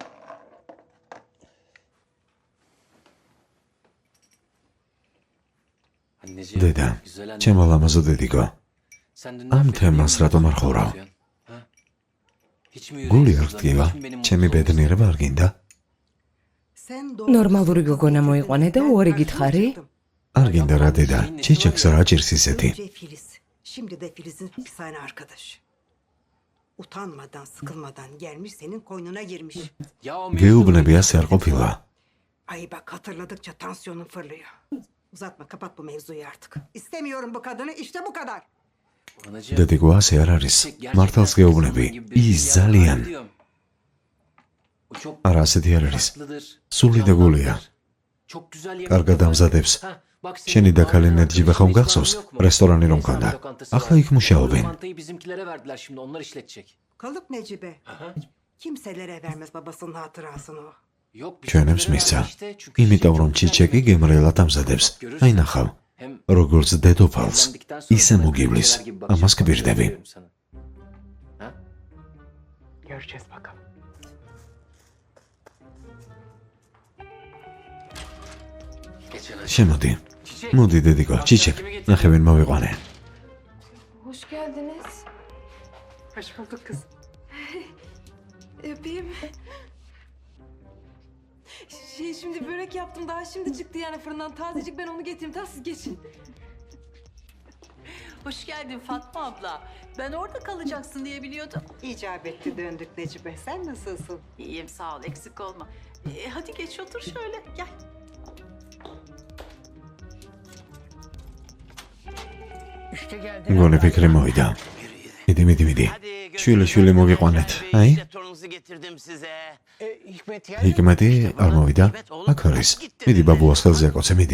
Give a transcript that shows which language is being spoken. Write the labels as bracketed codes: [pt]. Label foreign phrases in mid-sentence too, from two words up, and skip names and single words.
[ka] დედა, ჩემო ლამაზო დედიკო. ამ თემას რატომ არ ხოვრავ? გული არ გტკივა? ჩემი ბედნიერება არ გინდა? ნორმალური გოგონა მოიყვანე და უარი გითხარი? არ გინდა რა დედა, ჩიჩეკს რა ჭირს ისეთი. [tr] Şimdi de Filiz'in hapishane arkadaşı. Utanmadan, sıkılmadan gelmiş senin koynuna girmiş. [ka] გეუბნები ასე არ ყოფილა. [tr] Ay bak hatırladıkça tansiyonun fırlıyor. Uzatma, kapat bu mevzuyu artık. İstemiyorum bu kadını, işte bu kadar. [ka] დედიკო ასე არ არის. მართალს გეუბნები. ის ძალიან. არა ასეთი არ არის. სული და გულია. კარგად ამზადებს. შენი და ქალი ნეჯიბე ხომ გახსოვს? რესტორანი რომ ქონდა. ახლა იქ მუშაობენ. [tr] Kalıp Necibe. Kimselere vermez babasının hatırasını o. [ka] ჩვენებს მისცა. იმიტომ რომ ჩიჩეკი გემრიელად ამზადებს. აი ნახავ. როგორც დედოფალს, ისე მოგივლის. ამას გბირდები. [tr] Göreceğiz bakalım. [ka] შემოდი. მოდი დედიკო, ჩიჩეკ, ნახევენ მოვიყვანე. [tr] Hoş geldiniz. Hoş bulduk kız. Öpeyim. Şimdi börek yaptım, daha şimdi çıktı yani fırından tazecik, ben onu getireyim, tamam siz geçin. Hoş geldin Fatma abla. Ben orada kalacaksın diye biliyordum. İcap etti döndük Necibe. Sen nasılsın? İyiyim sağ ol, eksik olma. Hadi geç otur şöyle, gel. [ka] გონი ფიქრი მოვიდა. მიდი. შვილი მოგიყვანეთ. აი, ჰიკმეტი არ მოვიდა. აქ არის. მიდი ბაბუას ხელზე აკოცე, მიდი.